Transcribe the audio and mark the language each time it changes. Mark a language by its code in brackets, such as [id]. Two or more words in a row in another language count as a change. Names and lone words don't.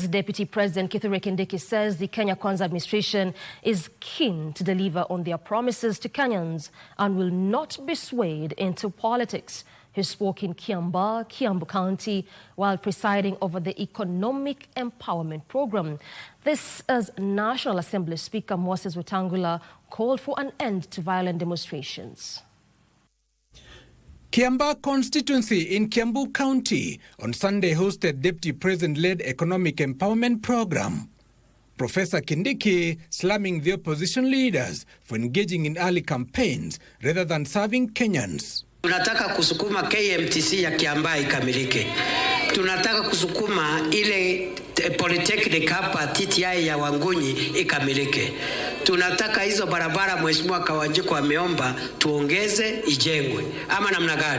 [en] Deputy President Kithure Kindiki says the Kenya Kwanza administration is keen to deliver on their promises to Kenyans and will not be swayed into politics. He spoke in Kiambu County, while presiding over the Economic Empowerment Program. This as National Assembly Speaker Moses Wetangula called for an end to violent demonstrations. Kiamba constituency in Kiambu County on Sunday hosted Deputy President-led Economic Empowerment Program. Professor Kindiki slamming the opposition leaders for engaging in early campaigns rather than serving Kenyans. [sw] Tunataka kusukuma KMTC ya Kiamba ikamilike. Tunataka kusukuma ile polytechnic hapa TTI ya Wangunyi ikamilike. Tunataka hizo barabara Mheshimiwa Kawanjiko ameomba tuongeze ijengwe. Ama namna gani?